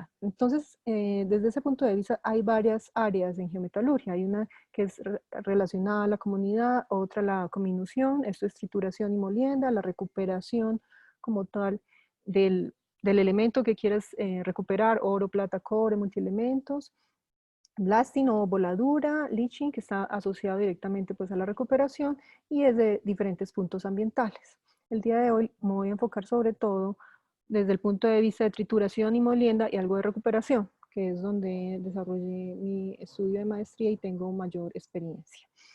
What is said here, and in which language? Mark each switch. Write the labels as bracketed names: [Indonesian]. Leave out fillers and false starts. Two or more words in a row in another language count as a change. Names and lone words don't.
[Spanish] Entonces, desde ese punto de vista, hay varias áreas en geometalurgia. Hay una que es relacionada a la comunidad, otra la comminución, esto es trituración y molienda, la recuperación como tal del elemento que quieres recuperar, oro, plata, cobre, multielementos, blasting o voladura, leaching, que está asociado directamente pues, a la recuperación y es de diferentes puntos ambientales. El día de hoy me voy a enfocar sobre todo desde el punto de vista de trituración y molienda y algo de recuperación, que es donde desarrollé mi estudio de maestría y tengo mayor experiencia.